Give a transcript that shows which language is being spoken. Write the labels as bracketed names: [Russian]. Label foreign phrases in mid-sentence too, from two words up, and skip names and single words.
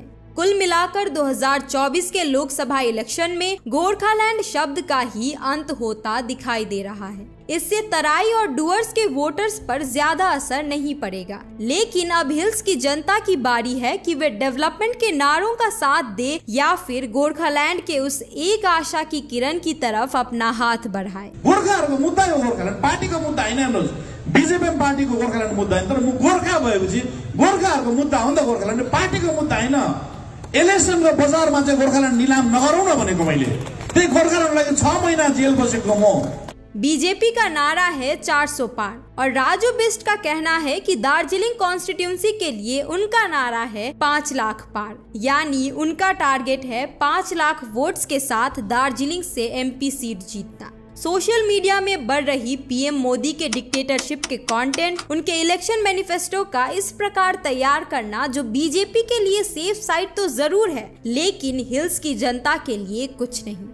[Hindi] कुल मिलाकर 2024 के लोकसभा इलेक्शन में गोरखालैंड शब्द का ही अंत होता दिखाई दे रहा है। इससे तराई और डुअर्स के वोटर्स पर ज्यादा असर नहीं पड़ेगा, लेकिन अब हिल्स की जनता की बारी है कि वे डेवलपमेंट के नारों का साथ दे या फिर गोरखालैंड के उस एक आशा की किरण की तरफ अपना हाथ बढ़ाए। [Nepali] गोर्खाहरुको मुद्दा हो गोरखालैंड, पार्टीको मुद्दा हैन। हेर्नुस्, बीजेपी पार्टीको गोरखालैंड मुद्दा हैन, तर गोर्खा भएपछि गोर्खाहरुको मुद्दा हो नि त गोरखालैंड, पार्टीको मुद्दा हैन। इलेक्सनको बजारमा चाहिँ गोरखालैंड निलाम नगरौँ न भनेको मैले। त्यही गोरखालैंडलाई 6 महिना जेल बसेको म। [Hindi] बीजेपी का नारा है 400 पार और राजू बिष्ट का कहना है कि दार्जिलिंग कॉन्स्टिट्यूंसी के लिए उनका नारा है 5 लाख पार, यानी उनका टारगेट है 5 लाख वोट्स के साथ दार्जिलिंग से [English] MP seat [Hindi] जीतना। [English] social media [Hindi] में बढ़ रही पीएम मोदी के डिक्टेटरशिप के कंटेंट, उनके [English] election manifesto [Hindi] का इस प्रकार तैयार करना जो बीजेपी के लिए [English] safe side [Hindi] तो जरूर है, लेकिन हिल्स की जनता के लिए कुछ नहीं।